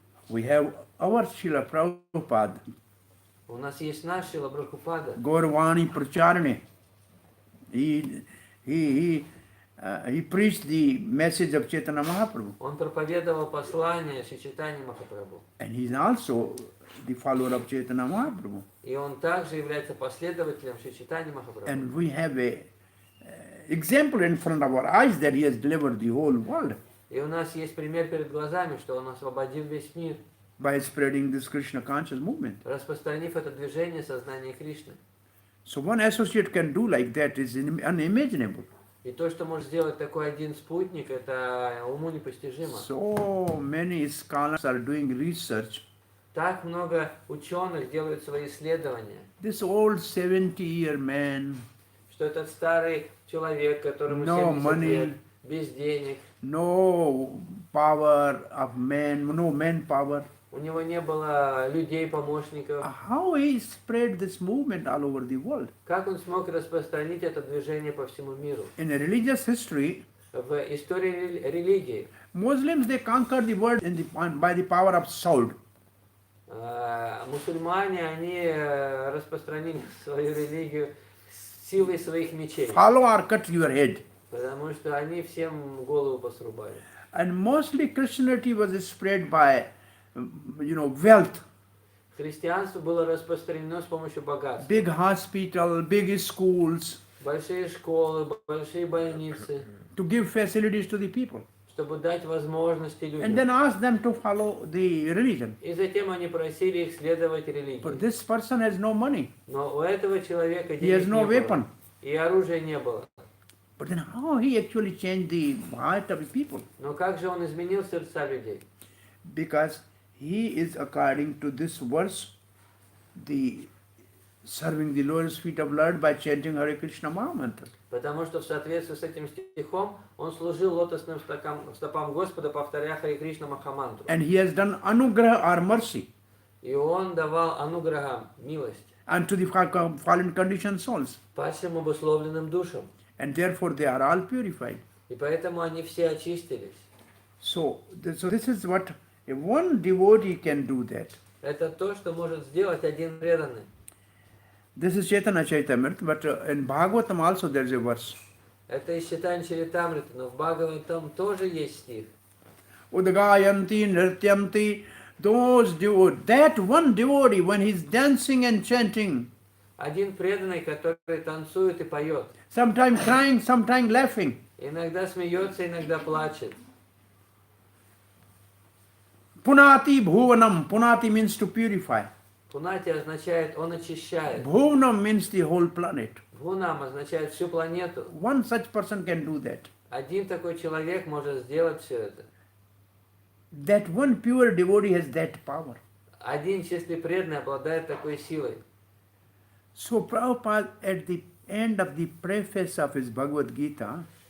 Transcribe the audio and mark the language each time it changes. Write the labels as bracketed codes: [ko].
[en] We have our Srila Prabhupada, [ru] У нас есть наш Шрила Прабхупада. [en] Gauravani Pracharane. He preached the message of Chaitanya Mahaprabhu. [ru] Он проповедовал послание Шри Чайтаньи Махапрабху. [en] And he is also the follower of Chaitanya Mahaprabhu. [ru] И он также является последователем Шри Чайтаньи Махапрабху. [en] And we have a example in front of our eyes that he has delivered the whole world [ru] И у нас есть пример перед глазами, что он освободил весь мир, [en] by spreading this Krishna conscious movement. [ru] распространив это движение сознания Кришны. [en] So one associate can do like that is unimaginable. [ru] И то, что может сделать такой один спутник, это уму непостижимо. [en] So many scholars are doing research. [ru] Так много ученых делают свои исследования, [en] This old 70-year man, [ru] что этот старый человек, которому [en] No 70 money. [ru] лет, без денег, [en] no power of man, no manpower. [ru] у него не было людей-помощников. [en] How he spread this movement all over the world? [ru] Как он смог распространить это движение по всему миру? [en] In a religious history, [ru] В истории религии [en] Muslims they conquered the world by the power of sword. [ru] Мусульмане, они распространили свою религию силой своих мечей, [en] Follow or cut your head. [ru] потому что они всем голову посрубали. [en] And mostly Christianity was spread by, wealth. [ru] Христианство было распространено с помощью богатства. [en] Big hospital, big schools, [ru] Большие школы, большие больницы, [en] to give facilities to the people. [ru] чтобы дать возможности [en] And [ru] людям. [en] then ask them to follow the religion. [ru] И затем они просили их следовать [en] But [ru] религии. [en] this person has no money. [ru] Но у этого человека [en] He has [ru] денег [en] no [ru] не [en] weapon. [ru] было. И оружия не было. [en] But then how he actually changed the heart of the people? [ru] Но как же он изменил сердца людей? [en] Because he is, according to this verse, the serving the lotus feet of Lord by chanting Hare Krishna Mahamantra. [ru] Потому что в соответствии с этим стихом он служил лотосным стопам Господа, повторяя Харе Кришна Махамантру. [en] And he has done anugraha or mercy [ru] И он давал ануграхам, милость, [en] unto the fallen conditioned souls. [ru] падшим обусловленным душам. [en] And therefore they are all purified. [ru] И поэтому они все очистились. [en] So this is what one devotee can do that. [ru] Это то, что может сделать один преданный. [en] This is Chaitanya Chaitamrita, but in Bhagvatam also there is a verse. [ru] Это из Чайтанья Чаритамриты, но в Бхагаватам тоже есть стих. [en] Udgayanti, nrityanti, those devotees, that one devotee when he's dancing and chanting, [ru] Один преданный, который танцует и поет. [en] sometimes crying, sometimes laughing, [ru] Иногда смеется, иногда плачет. [en] punati bhuvanam, punati means to purify. [ru] Пунати означает «он очищает». [en] Bhuvanam means the whole planet. [ru] Бхунам означает всю планету. [en] One such person can do that. [ru] Один такой человек может сделать все это. [en] That one pure devotee has that power. [ru] Один чистый преданный обладает такой силой. [en] So Prabhupada at the end of the preface of his Bhagavad Gita,